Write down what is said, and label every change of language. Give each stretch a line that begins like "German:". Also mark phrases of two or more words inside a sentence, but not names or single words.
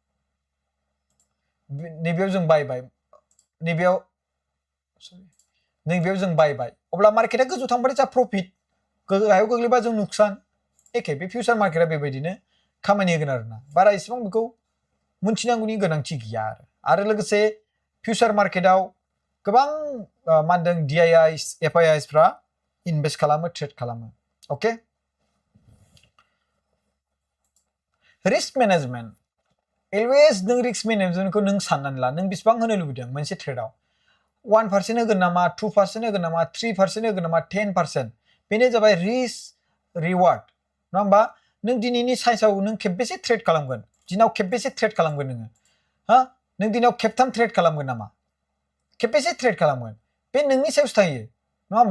Bodo: नैबेयाव जों बायबाय नैबेयाव जों बायबाय अब्ला मार्केटआ गोजौ थांबाथाय जा प्रफिट गाहायाव गोग्लैबा जों नुकसान एखे बे फ्यूचर मार्केटआ बेबायदिनो खामानि होगोन आरोना बारा इसेबां बेखौ मोनथिनांगौनि गोनांथि गैया आरो लोगोसे फ्यूचर मार्केटआव गोबां मा होनदों DIIs FIIs फ्रा इनभेस्ट खालामो ट्रेड खालामो ओके
English: risk management always
Bodo: नों रिस्क मैनेजमेंटखौ नों साननानै ला नों बेसेबां होनो लुबैदों मोनसे ट्रेडआव 1% होगोन नामा 2% होगोन नामा 3% होगोन नामा 10% बेनो जाबाय
English: risk reward
Bodo: नङा होमबा नों दिनैनि साइन्सआव नों खेबबेसे ट्रेड खालामगोन दिनाव खेबबेसे ट्रेड खालामगोन नोङो हा नों दिनाव खेबथाम ट्रेड खालामगोन नामा खेबबेसे ट्रेड खालामगोन बे नोंनि सायावसो थायो नङा होमबा